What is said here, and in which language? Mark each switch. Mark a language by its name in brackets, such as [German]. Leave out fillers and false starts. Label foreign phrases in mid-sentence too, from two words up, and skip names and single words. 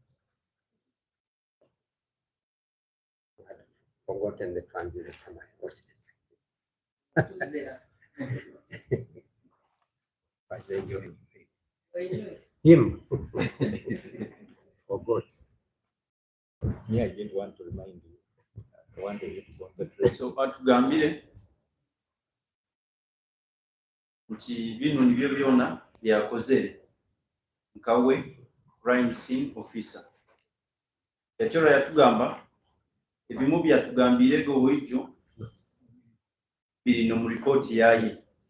[English] I've forgotten the translator. Him. Forgot. Yeah, I didn't want to remind you. I wanted you to concentrate. [Nyoro] So atugambire nti bino nibyo byona byakoze nkawe [English] crime scene officer. [Nyoro] Ekyo yatugamba ebimu byatugambire go wejjo biri no mu report yaye.